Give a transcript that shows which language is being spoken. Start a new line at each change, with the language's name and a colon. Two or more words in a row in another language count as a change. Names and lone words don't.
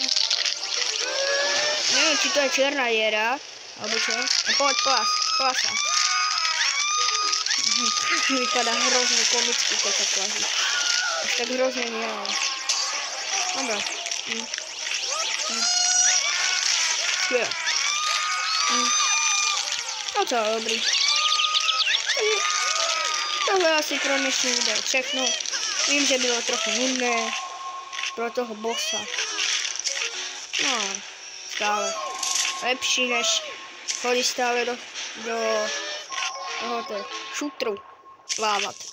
Slovak: Neviem, či to je čierna diera, alebo čo? Poď, plasa. Vypadá hrozne komicky, keď sa plazí. Až tak hrozne nie. Dobre.
Czech: Skvěle. No co, dobrý. Tohle asi pro dnešní video všechno. Vím, že bylo trochu nudné pro toho bossa. No, stále lepší, než chodit stále do tohoto šutru lávat.